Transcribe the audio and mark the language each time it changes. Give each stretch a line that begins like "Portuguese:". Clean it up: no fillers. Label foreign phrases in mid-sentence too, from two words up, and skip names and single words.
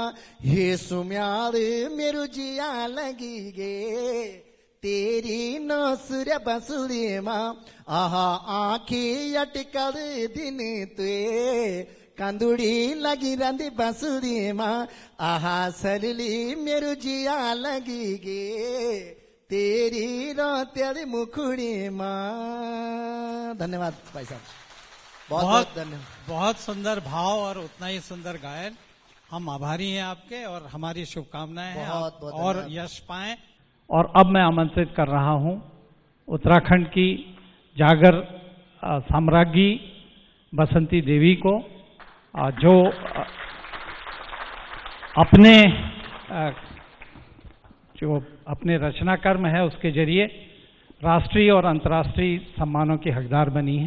Garhwali: हे सुम्यार मेरू जिया लगी गे तेरी नसुर बसुरी मां आहा आँखी अटकर दिन तुए कंदुड़ी लगी रंदी बसुरी मां आहा सरली मेरू जिया लगी गे तेरी रोत्यारी मुखड़ी मां।
Hindi: धन्यवाद भाई साहब, बहुत धन्यवाद। बहुत सुंदर भाव और उतना ही सुंदर गायन। हम आभारी हैं आपके और हमारी शुभकामनाएं हैं आप और यश पाएं। और अब मैं आमंत्रित कर रहा हूं उत्तराखंड की जागर साम्राज्ञी बसंती देवी को, जो अपने रचना कर्म है उसके जरिए राष्ट्रीय और अंतर्राष्ट्रीय सम्मानों की हकदार बनी है।